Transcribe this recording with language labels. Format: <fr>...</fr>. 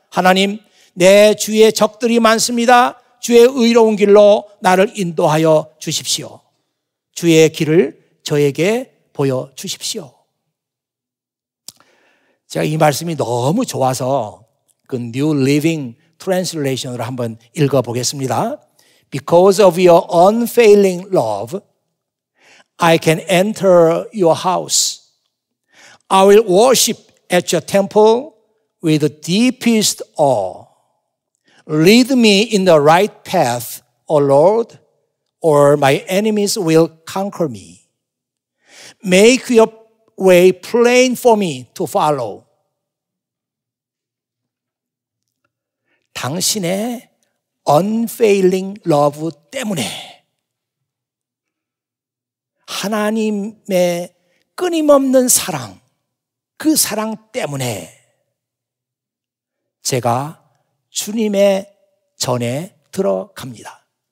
<ko>하나님, 내 주위에 적들이 많습니다. 주의 의로운 길로 나를 인도하여 주십시오. 주의 길을 저에게 보여주십시오. 제가 이 말씀이 너무 좋아서 그 New Living Translation으로 한번 읽어보겠습니다.</ko> <en>Because of your unfailing love, I can enter your house. I will worship at your temple with the deepest awe. Lead me in the right path, O Lord, or my enemies will conquer me. Make your way plain for me to follow.</en> <ko>당신의</ko> <en>unfailing love</en> <ko>때문에, 하나님의 끊임없는 사랑, 그 사랑 때문에 제가 주님의 전에 들어갑니다.</ko>